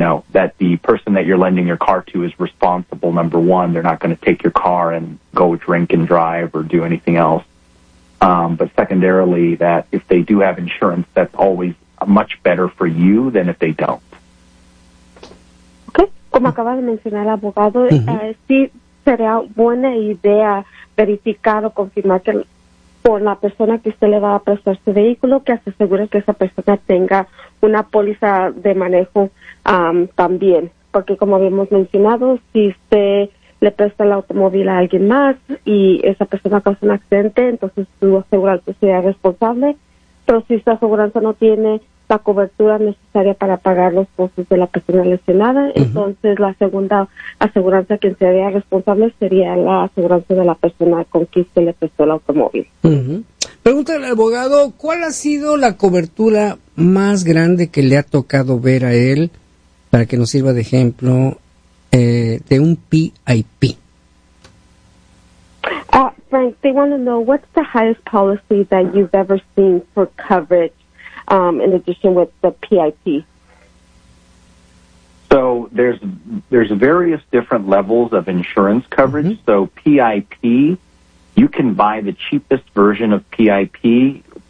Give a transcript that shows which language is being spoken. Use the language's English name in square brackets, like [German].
[English] you know, that the person that you're lending your car to is responsible, number one. They're not going to take your car and go drink and drive or do anything else. But secondarily, that if they do have insurance, that's always much better for you than if they don't. Okay. [Spanish] Como acaba de mencionar el abogado, sí sería buena idea verificar o confirmar que con la persona que usted le va a prestar su vehículo, que se asegure que esa persona tenga una póliza de manejo también. Porque como habíamos mencionado, si usted le presta el automóvil a alguien más y esa persona causa un accidente, entonces su aseguranza sería responsable. Pero si su aseguranza no tiene la cobertura necesaria para pagar los costos de la persona lesionada, entonces la segunda aseguranza quien sería responsable sería la aseguranza de la persona con quien se le prestó el automóvil. Pregúntale al abogado, ¿cuál ha sido la cobertura más grande que le ha tocado ver a él, para que nos sirva de ejemplo, de un PIP? [English] Frank, they want to know, what's the highest policy that you've ever seen for coverage? In addition with the PIP? So there's various different levels of insurance coverage. Mm-hmm. So PIP, you can buy the cheapest version of PIP.